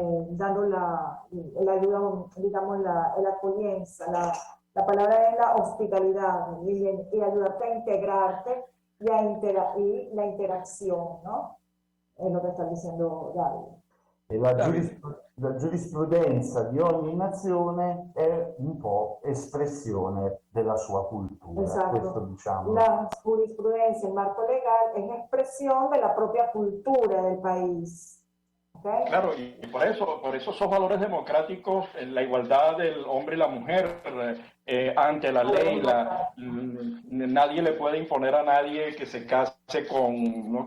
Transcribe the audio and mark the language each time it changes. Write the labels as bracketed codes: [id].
[es] dando la ayuda, digamos, la acogida, la palabra es la hospitalidad y ayudarte a integrarte y la interacción, ¿no? Es lo que está diciendo David. [it] E la giurisprudenza di ogni nazione è un po' espressione della sua cultura, [es] Exacto. [it] questo diciamo. [es] La jurisprudencia, el marco legal, es expresión de la propia cultura del país. ¿Okay? Claro, y por eso esos valores democráticos, la igualdad del hombre y la mujer ante la ley, nadie le puede imponer a nadie que se case con, ¿no?